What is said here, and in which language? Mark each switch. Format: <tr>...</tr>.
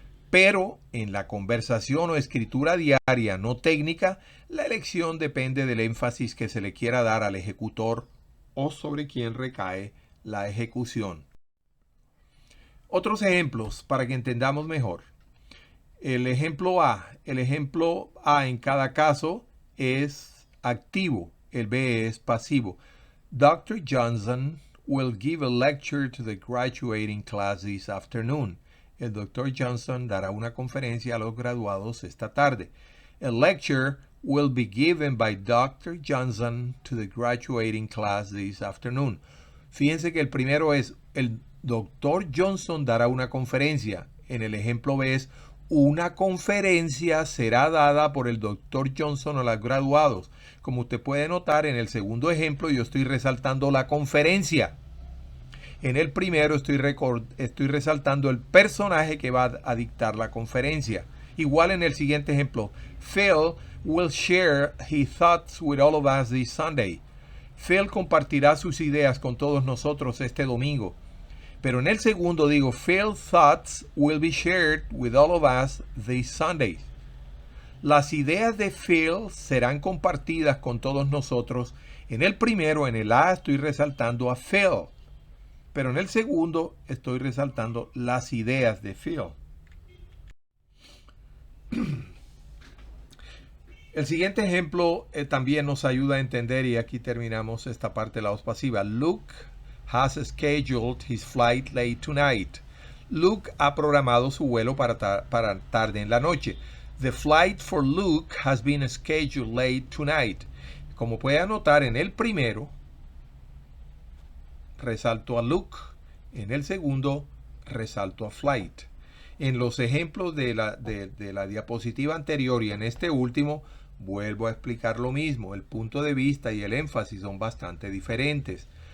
<es>Pero en la conversación o escritura diaria no técnica, la elección depende del énfasis que se le quiera dar al ejecutor o sobre quien recae la ejecución. Otros ejemplos para que entendamos mejor. El ejemplo A en cada caso es activo, el B es pasivo.</es> <en>Dr. Johnson will give a lecture to the graduating class this afternoon.</en> <es>El Dr. Johnson dará una conferencia a los graduados esta tarde.</es> <en>A lecture will be given by Dr. Johnson to the graduating class this afternoon.</en> <es>Fíjense que el primero es el Dr. Johnson dará una conferencia. En el ejemplo B es una conferencia será dada por el Dr. Johnson a los graduados. Como usted puede notar, en el segundo ejemplo yo estoy resaltando la conferencia. En el primero estoy resaltando el personaje que va a dictar la conferencia. Igual en el siguiente ejemplo.</es> <en>Phil will share his thoughts with all of us this Sunday.</en> <es>Phil compartirá sus ideas con todos nosotros este domingo. Pero en el segundo digo,</es> <en>Phil's thoughts will be shared with all of us this Sunday.</en> <es>Las ideas de Phil serán compartidas con todos nosotros. En el primero, en el A, estoy resaltando a Phil. Pero en el segundo estoy resaltando las ideas de Phil. El siguiente ejemplo también nos ayuda a entender, y aquí terminamos esta parte de la voz pasiva.</es> <en>Luke has scheduled his flight late tonight.</en> <es>Luke ha programado su vuelo para tarde en la noche.</es> <en>The flight for Luke has been scheduled late tonight.</en> <es>Como puede notar, en el primero resalto a Luke, en el segundo resalto a flight. En los ejemplos de la diapositiva anterior y en este último, vuelvo a explicar lo mismo. El punto de vista y el énfasis son bastante diferentes.</es>